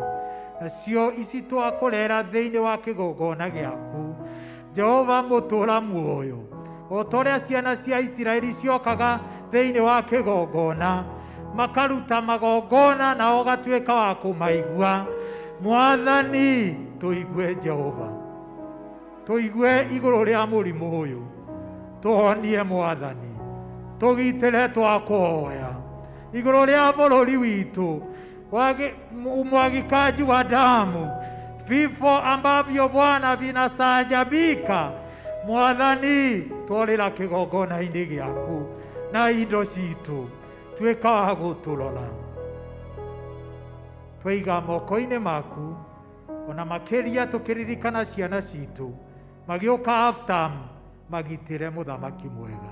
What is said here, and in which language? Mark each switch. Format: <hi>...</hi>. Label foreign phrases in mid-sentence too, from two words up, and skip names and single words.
<ki>Nacio ici twakũrera thĩinĩ wa kĩgongona gĩaku Jehova mũtũra muoyo, o ta ũrĩa ciana cia Isiraeli ciokaga thĩinĩ wa kĩgongona makaruta magongona na ũgatuĩka wa kũmaigua. Mwathani tũigue Jehova, tũigue igũrũ rĩa mũrimũ ũyũ, tũhonie Mwathani, tũgitĩre twakũhoya igũrũ rĩa bũrũri witũ,</ki> <sw>umwagikaji wa damu, vifo ambavyo Bwana vinastaajabika.</sw> <ki>Mwathani twarĩra kĩgongona-inĩ gĩaku na indo citũ, tuĩka wa gũtũrora, twaiga moko-inĩ maku, ona makĩria tũkĩririkana ciana citũ magĩũka after magitĩre mũthamaki mwega.</ki>